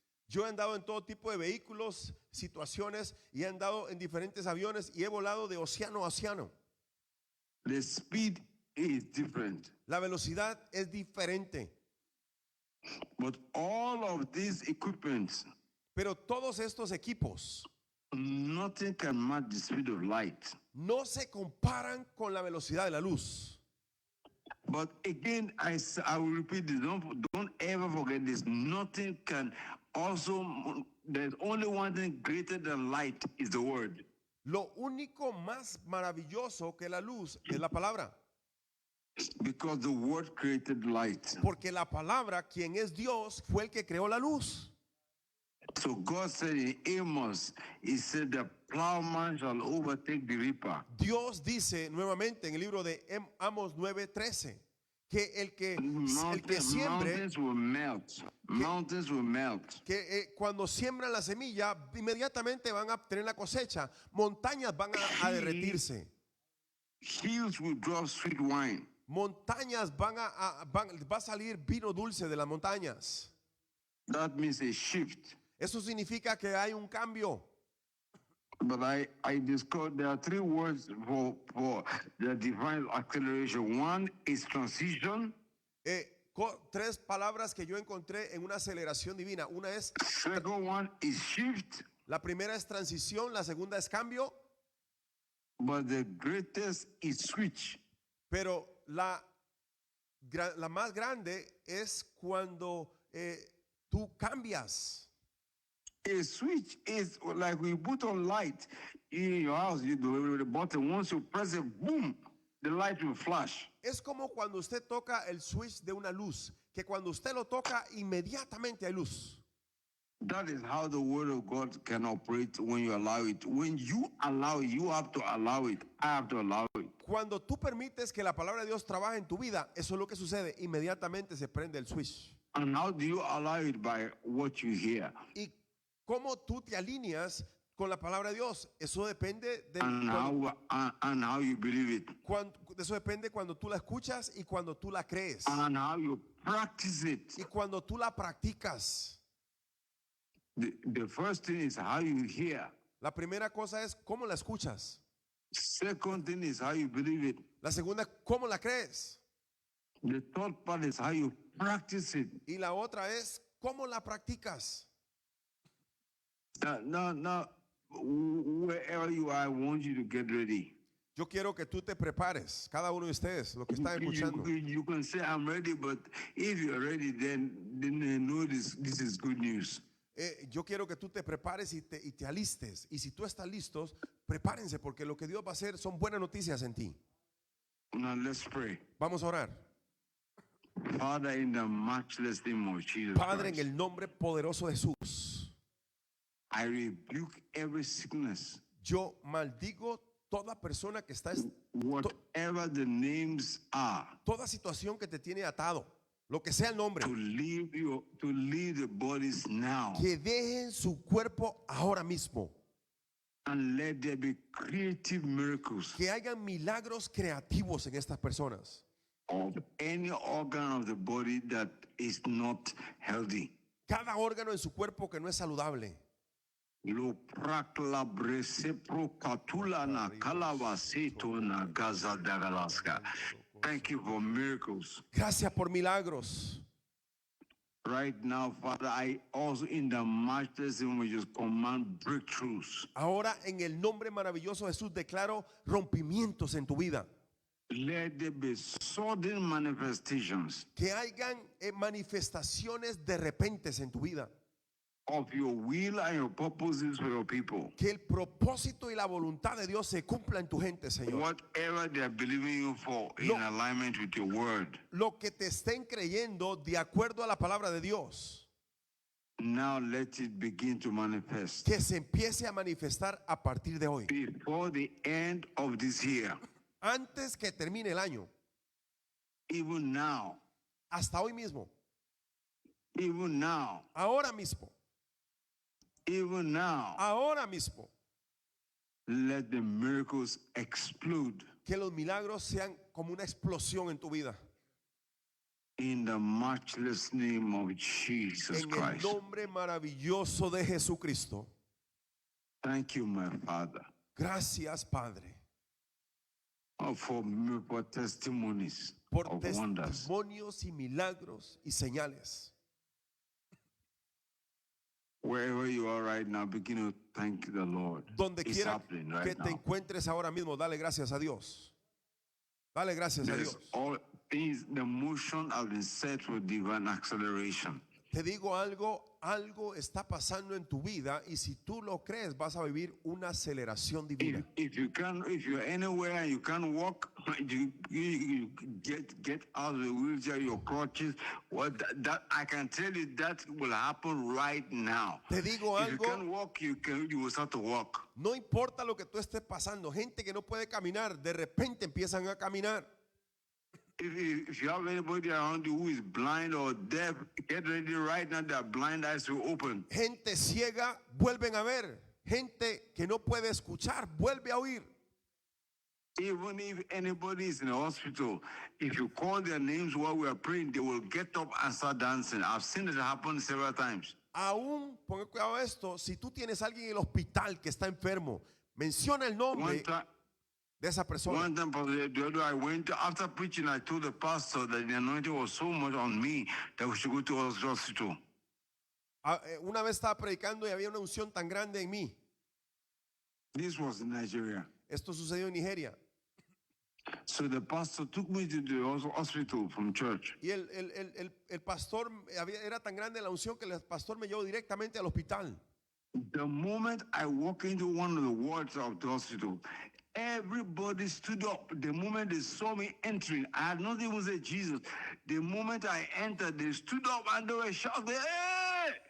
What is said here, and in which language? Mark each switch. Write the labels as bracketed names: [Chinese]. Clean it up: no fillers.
[Spanish] Yo he andado en todo tipo de vehículos, situaciones, y he andado en diferentes aviones y he volado de océano a océano. [English] The speed is different. [Spanish] La velocidad es diferente. [English] But all of these equipments, [Spanish] pero todos estos equipos, [English] nothing can match the speed of light. [Spanish] No se comparan con la velocidad de la luz. [English] But again, I will repeat this. Don't ever forget this. Nothing can also, there's only one thing greater than light is the word. [Spanish] Lo único más maravilloso que la luz es la palabra. [English] Because the word created light. [Spanish] Porque la palabra, quien es Dios, fue el que creó la luz. [English] So God said in Amos, he said the plowman shall overtake the reaper. [Spanish] Dios dice nuevamente en el libro de Amos 9:13 que el que siembre, [English] Mountains will melt. Mountains will melt. [Spanish] que cuando siembran la semilla, inmediatamente van a tener la cosecha. Montañas van a derretirse. [English] Hills will drop sweet wine. [Spanish] Montañas va a salir vino dulce de las montañas. [English] That means a shift. [Spanish] Eso significa que hay un cambio. [English] But I discovered there are three words for the divine acceleration. One is transition. [Spanish] Tres palabras que yo encontré en una aceleración divina. Una es, [English] Second one is shift. [Spanish] la primera es transición, la segunda es cambio. [English] But the greatest is switch. [Spanish] Pero la más grande es cuando tú cambias. [English] A switch is like we put on light in your house. You do the button. Once you press it, boom, the light will flash. [Spanish] Es como cuando usted toca el switch de una luz, que cuando usted lo toca, inmediatamente hay luz. [English] That is how the word of God can operate when you allow it. When you allow it, you have to allow it. I have to allow it. [Spanish] Cuando tú permites que la palabra de Dios trabaje en tu vida, eso es lo que sucede. Inmediatamente se prende el switch. [English] And how do you allow it? By what you hear. [Spanish] Y cómo tú te alineas con la palabra de Dios, eso depende de [English] and how you believe it. [Spanish] Eso depende cuando tú la escuchas y cuando tú la crees. [English] And how you practice it. [Spanish] Y cuando tú la practicas. [English] The first thing is how you hear. [Spanish] La primera cosa es cómo la escuchas. [English] Second thing is how you believe it. [Spanish] La segunda, cómo la crees. [English] The third part is how you practice it. [Spanish] Y la otra es cómo la practicas. [English] Now, wherever you are, I want you to get ready. [Spanish] Yo quiero que tú te prepares, cada uno de ustedes, lo que están escuchando. [English] You can say I'm ready, but if you're ready, then know this is good news. [Spanish] Yo quiero que tú te prepares y te alistes. Y si tú estás listos, prepárense, porque lo que Dios va a hacer son buenas noticias en ti. [English] Now let's pray. [Spanish] Vamos a orar. [English] Father, in the matchless name of Jesus [Spanish] Padre, en [English] Christ, [Spanish] el nombre poderoso de Jesús, [English] I rebuke every sickness. [Spanish] yo maldigo toda persona que está, [English] Whatever the names are, [Spanish] toda situación que te tiene atado, lo que sea el nombre, [English] to leave the bodies now, [Spanish] que dejen su cuerpo ahora mismo. [English] and let there be creative miracles [Spanish] Que hagan milagros creativos en estas personas. [English] of any organ of the body that is not healthy. [Spanish] Cada órgano en su cuerpo que no es saludable. Lo prakla bresepro katula na kalavaseto na gaza dagalaska. [English] Thank you for miracles. [Spanish] Gracias por milagros. [English] Right now, Father, I also in the matchless name we just command breakthroughs. [Spanish] Ahora en el nombre maravilloso de Jesús declaro rompimientos en tu vida. [English] Let there be sudden manifestations [Spanish] Que hayan manifestaciones de repentes en tu vida. [English] of your will and your purposes for your people. [Spanish] Que el propósito y la voluntad de Dios se cumpla en tu gente, Señor. [English] Whatever they are believing you for in [Spanish] Lo- [English] alignment with your word. [Spanish] Lo que te estén creyendo de acuerdo a la palabra de Dios, [English] Now let it begin to manifest. [Spanish] que se empiece a manifestar a partir de hoy. [English] Before the end of this year, [Spanish] Antes que termine el año, [English] even now, [Spanish] hasta hoy mismo, [English] even now, [Spanish] ahora mismo, [English] even now, [Spanish] ahora mismo, [English] let the miracles explode [Spanish] que los milagros sean como una explosión en tu vida. [English] in the matchless name of Jesus [Spanish] En el [English] Christ. [Spanish] nombre maravilloso de Jesucristo. [English] Thank you, my Father, [Spanish] Gracias, Padre, [English] for testimonies [Spanish] por [English] of wonders. [Spanish] testimonios y milagros y señales. [English] Wherever you are right now, begin to thank the Lord. [Spanish] Donde [English] It's [Spanish] quiera [English] happening [Spanish] que [English] right [Spanish] te [English] now. [Spanish] encuentres ahora mismo, dale gracias a Dios. Dale gracias a [English] There's [Spanish] Dios. [English] all things, the motion has been set with divine acceleration. [Spanish] Te digo algo está pasando en tu vida y si tú lo crees vas a vivir una aceleración divina. [English] If you're anywhere and you can't walk, you get out of the wheelchair, your crutches. That I can tell you that will happen right now. [Spanish] Te digo [English] If you [Spanish] algo, [English] can't walk, you will start to walk. [Spanish] no importa lo que tú estés pasando, gente que no puede caminar, de repente empiezan a caminar. [English] If you have anybody around you who is blind or deaf, get ready right now. Their blind eyes will open. [Spanish] Gente ciega vuelven a ver, gente que no puede escuchar vuelve a oír. [English] Even if anybody is in the hospital, if you call their names while we are praying, they will get up and start dancing. I've seen it happen several times. [Spanish] Aún, ponga cuidado a esto, si tú tienes a alguien en el hospital que está enfermo, menciona el [English] One [Spanish] nombre [English] time, [Spanish] de esa persona. [English] I went after preaching. I told the pastor that the anointing was so much on me that we should go to the hospital. [Spanish] Una vez estaba predicando y había una unción tan grande en mí. [English] This was in Nigeria. [Spanish] Esto sucedió en Nigeria. [English] So the pastor took me to the hospital from church. [Spanish] Y el pastor, era tan grande la unción que el pastor me llevó directamente al hospital. [English] The moment I walk into one of the wards of the hospital, everybody stood up. The moment they saw me entering, I had not even said Jesus. The moment I entered, they stood up and they were shouting, "Hey!"